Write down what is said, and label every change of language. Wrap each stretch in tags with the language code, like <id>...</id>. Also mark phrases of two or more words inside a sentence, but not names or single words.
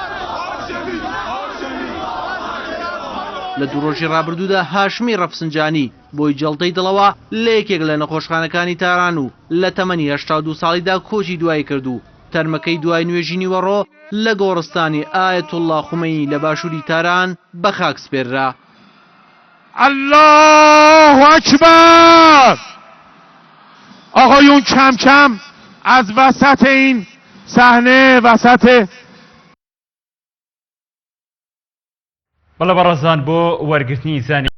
<ckb>لە دوڕۆژی ڕابردوودا هاشمی ڕەفسنجانی بۆی جەڵتەی دڵەوە لە یەکێک لە نەخۆشخانەکانی تاران و لە تەمەنی 82 ساڵیدا کۆچی دوای کرد و تەرمەکەی دوای نوێژی نیوەڕۆ لە گۆڕستانی ئایەتوڵڵا خومەینی لە باشووری تاران بە خاک سپێررا.</ckb> <ar>الله اکبر.</ar> <fa>آقایون کم کم از وسط این صحنه وسط</fa> <ckb>بەڵە بەڕێزان بۆ وەرگرتنی زانی</ckb>